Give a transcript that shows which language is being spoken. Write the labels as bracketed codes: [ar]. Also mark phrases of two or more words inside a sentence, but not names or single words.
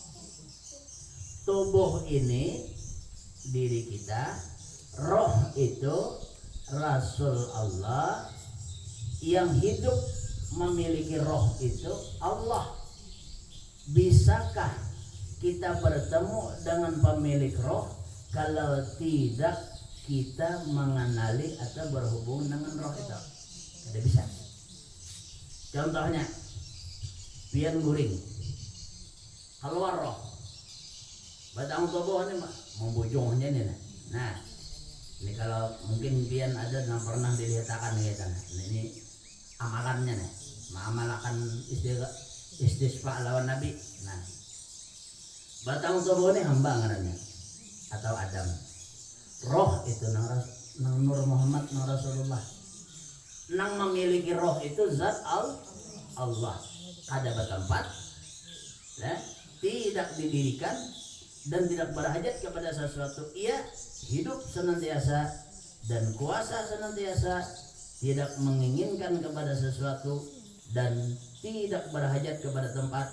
[id] Tubuh ini diri kita, roh itu Rasul Allah, yang hidup memiliki roh itu Allah. Bisakah kita bertemu dengan pemilik roh kalau tidak kita mengenali atau berhubung dengan roh itu? Tidak bisa. Contohnya, [bjn] pian guring keluar roh, batang tubuh ini membujungnya nih. Nah, ini kalau mungkin pian ada yang pernah dilihatkan gitu. Nah, ini amalannya nih, mengamalkan istisqa lawan Nabi. Nah, batang tubuh ini hamba ngarannya atau Adam. Roh itu nang Nur Muhammad nang Rasulullah. Nang memiliki roh itu zat Allah. [id] Ada bertempat, ya, tidak didirikan dan tidak berhajat kepada sesuatu. Ia hidup senantiasa dan kuasa senantiasa, tidak menginginkan kepada sesuatu dan tidak berhajat kepada tempat.